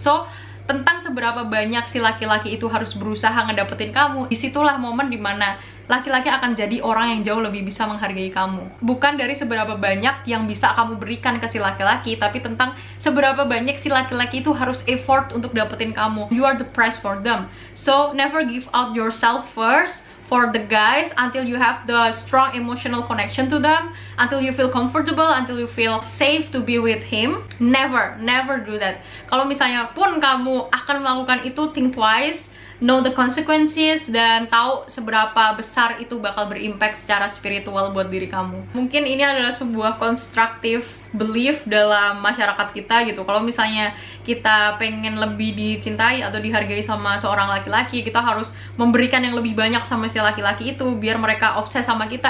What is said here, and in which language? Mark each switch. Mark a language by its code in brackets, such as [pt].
[id] So, tentang seberapa banyak si laki-laki itu harus berusaha ngedapetin kamu, disitulah momen dimana laki-laki akan jadi orang yang jauh lebih bisa menghargai kamu. Bukan dari seberapa banyak yang bisa kamu berikan ke si laki-laki, tapi tentang seberapa banyak si laki-laki itu harus effort untuk dapetin kamu. [en] You are the price for them. So, never give out yourself first for the guys until you have the strong emotional connection to them, until you feel comfortable, until you feel safe to be with him. Never do that. [id] Kalau misalnya pun kamu akan melakukan itu, [en] think twice, know the consequences, [id] dan tahu seberapa besar itu bakal berimpact secara spiritual buat diri kamu. Mungkin ini adalah sebuah constructive belief dalam masyarakat kita gitu. Kalau misalnya kita pengen lebih dicintai atau dihargai sama seorang laki-laki, kita harus memberikan yang lebih banyak sama si laki-laki itu biar mereka obses sama kita.